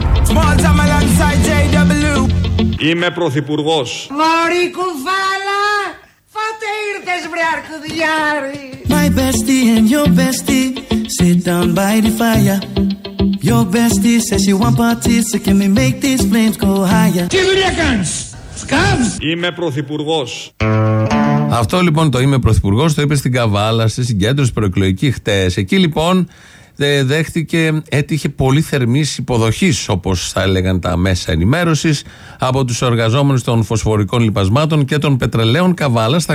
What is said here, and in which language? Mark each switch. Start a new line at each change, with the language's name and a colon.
English: Small time alongside JW.
Greek: Είμαι πρωθυπουργός. Μωρή κουβάλα, πότε ήρθες βρε αρχουδιάρη.
English: My bestie and your bestie sit down by the fire. Your bestie says you want parties, so can we make these flames go higher.
Greek: Τι δουλειά κάνεις, σκάβς. Είμαι πρωθυπουργός. Αυτό λοιπόν το είμαι πρωθυπουργός το είπε στην Καβάλα στη συγκέντρωση προεκλογική χτες. Εκεί λοιπόν δέχτηκε, έτυχε πολύ θερμής υποδοχής όπως θα έλεγαν τα μέσα ενημέρωσης από τους εργαζόμενους των φωσφορικών λιπασμάτων και των πετρελαίων Καβάλας.